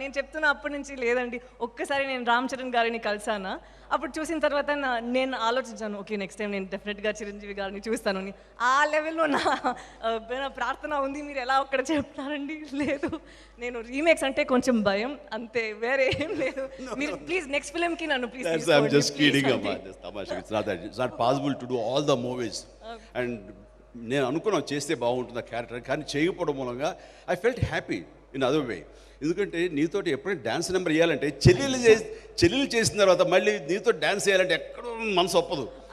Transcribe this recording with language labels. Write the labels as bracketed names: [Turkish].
[Telugu] నేను చెప్తున్నా అప్పటి నుంచి లేదండి, ఒక్కసారి నేను రామ్ చరణ్ గారిని కలిసానా. అప్పుడు చూసిన తర్వాత నేను ఆలోచించాను, ఓకే నెక్స్ట్ టైం నేను డెఫినెట్గా చిరంజీవి గారిని చూస్తాను అని. ఆ లెవెల్లో నా ప్రార్థన ఉంది. మీరు ఎలా ఒక్కడ చెప్తారండి? లేదు, నేను రీమేక్స్ అంటే కొంచెం భయం అంతే, వేరే ఏం లేదు. మీరు ప్లీజ్ నెక్స్ట్ ఫిల్మ్కి నన్ను please. [English] I'm just kidding about this. It's not possible to do all the movies. [Telugu] And నేను అనుకున్నాను చేస్తే బాగుంటుంది ఆ క్యారెక్టర్, కానీ చేయకపోవడం మూలంగా [English] I felt happy in other way. [Telugu] ఎందుకంటే నీతోటి ఎప్పుడైనా డ్యాన్స్ నెంబర్ వేయాలంటే చెల్లెలు చేసిన తర్వాత మళ్ళీ నీతో డ్యాన్స్ చేయాలంటే ఎక్కడో మనసు ఒప్పదు.